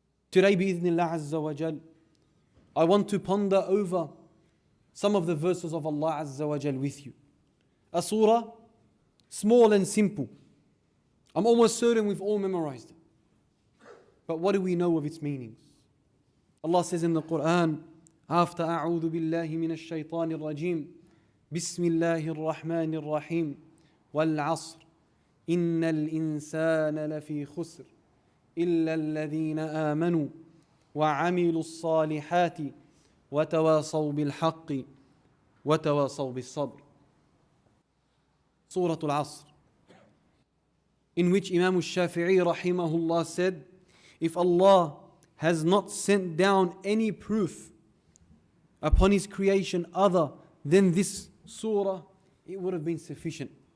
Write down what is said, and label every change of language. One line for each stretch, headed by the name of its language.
English: Today, bi'idhnillah Azza wa Jal, I want to ponder over some of the verses of Allah Azza wa Jal with you. A surah, small and simple. I'm almost certain we've all memorized it. But what do we know of its meanings? Allah says in the Quran, after
Arabic: أعوذ بالله من الشيطان الرجيم بسم الله الرحمن الرحيم والعصر إن الإنسان لفي خسر إلا الذين آمنوا وعملوا الصالحات وتواصوا بالحق وتواصوا بالصبر.
English: Surah Al-Asr, in which Imam al-Shafi'i rahimahullah said, if Allah has not sent down any proof upon His creation other than this surah, it would have been sufficient.